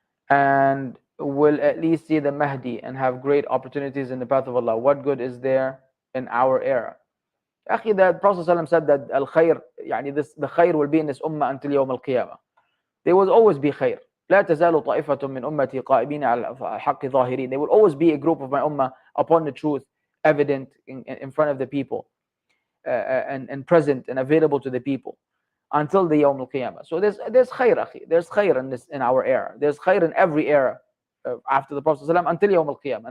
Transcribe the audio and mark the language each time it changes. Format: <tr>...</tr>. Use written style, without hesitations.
<en>And will at least see the Mahdi and have great opportunities in the path of Allah. What good is there in our era? Akhi, the Prophet ﷺ said that al-khair, the khair will be in this ummah until yawm al-qiyamah. There will always be khair.</en> <ar>لا تزال طائفة من أمتي قائمين على الحق ظاهرين.</ar> <en>There will always be a group of my ummah upon the truth, evident in front of the people, and present and available to the people until the Yawm al-Qiyamah. So there's khair, akhi. There's khair in our era. There's khair in every era after the Prophet ﷺ until Yawm al-Qiyamah.</en>